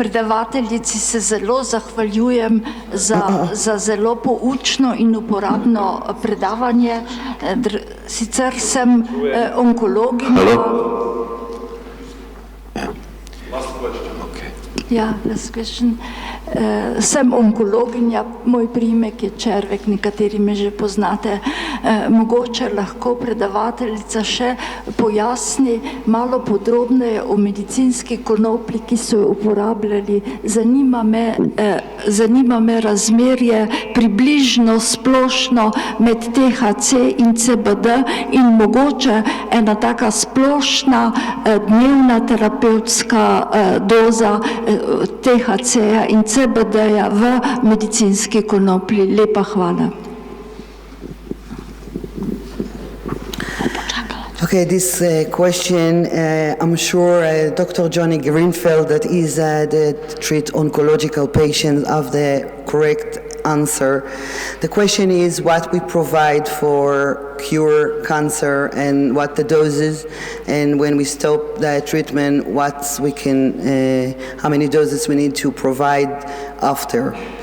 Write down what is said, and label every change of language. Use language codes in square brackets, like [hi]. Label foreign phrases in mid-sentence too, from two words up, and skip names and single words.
[sl] Predavateljici se zelo zahvaljujem za zelo poučno in uporabno predavanje. Sicer sem onkologinja. Ja, [en] last question. [sl] Sem onkologinja, moj priimek je Červek, nekateri me že poznate. Mogoče lahko predavateljica še pojasni malo podrobneje o medicinski konoplji, ki so jo uporabljali. Zanima me razmerje približno splošno med THC in CBD in mogoče ena taka splošna dnevna terapevtska doza THC-ja in CBD-ja v medicinski konoplji. Lepa hvala. [en] Okay, this question, I'm sure Dr. Johnny Greenfield, that is that treat oncological patients, have the correct answer. The question is what we provide for cure cancer and what the doses, and when we stop the treatment, what we can, how many doses we need to provide after.